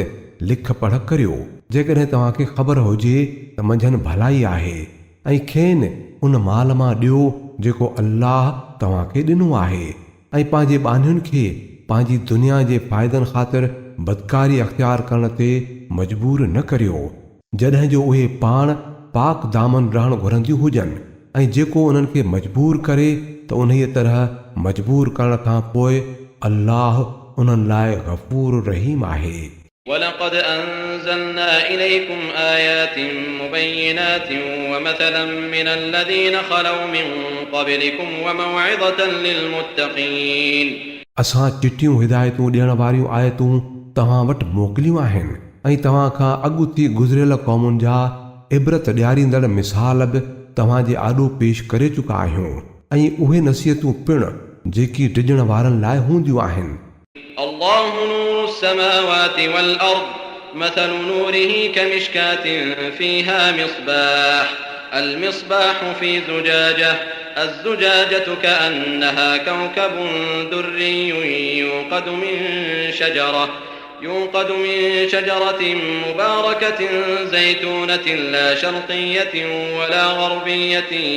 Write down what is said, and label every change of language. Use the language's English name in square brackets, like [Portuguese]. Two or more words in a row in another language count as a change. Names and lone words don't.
[Sindhi] लिख पढ़ करियो जेकॾहिं तव्हांखे ख़बर हुजे त मंझंदि भलाई आहे ऐं खेनि उन माल मां ॾियो जेको अल्लाह तव्हांखे ॾिनो आहे ऐं पंहिंजे ॿानियुनि खे पंहिंजी दुनिया जे फ़ाइदनि ख़ातिर बदकारी अख़्तियार करण ते मजबूर न करियो जॾहिं जो उहे पाण पाक दामन रहण घुरंदियूं हुजनि ऐं जेको उन्हनि खे मजबूर करे त उन तरह मजबूर करण खां पोइ अल्लाह उन्हनि लाइ गफ़ूर रहीम आहे [Arabic] ولقد أنزلنا إليكم آيات مبينات ومثلا من الذين خلوا من قبلكم وموعظة للمتقين [Sindhi] असां चिटियूं हिदायतूं ॾियण वारियूं आयतूं तव्हां वटि मोकिलियूं आहिनि ऐं तव्हां खां अॻु थी गुज़िरियल क़ौमुनि जा इबरत ॾियारींदड़ मिसाल बि तव्हां जे आॾो पेश करे चुका आहियूं ऐं उहे नसीहतूं पिणु जेकी डिॼण वारनि लाइ हूंदियूं आहिनि [Arabic] الله نور السماوات والأرض مثل نوره كمشكاة فيها مصباح المصباح في زجاجة الزجاجة كأنها كوكب دري يوقد من شجرة مباركة زيتونة لا شرقية ولا غربية